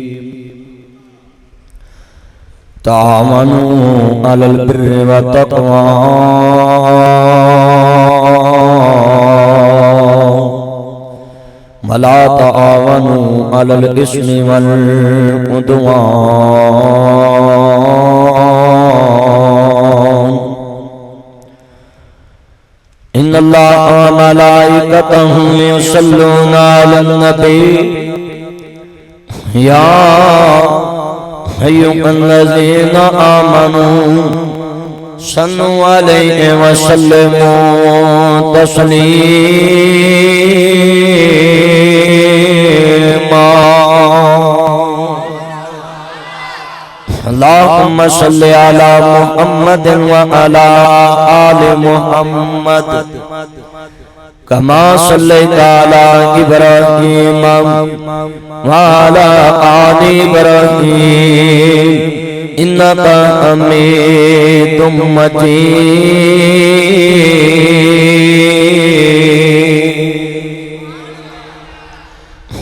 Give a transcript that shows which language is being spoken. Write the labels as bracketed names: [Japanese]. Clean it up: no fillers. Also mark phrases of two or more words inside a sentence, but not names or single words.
[Arabic] تعاونوا على البر والتقوى ولا تعاونوا على الإثم والعدوان. إن الله وملائكته يصلون على النبي يا أيها الذين آمنوا صلوا عليه وسلموا تسليما. اللهم صل على محمد وعلى آل محمد كما صليت على إبراهيم وعلى آل إبراهيم إنك حميد مجيد.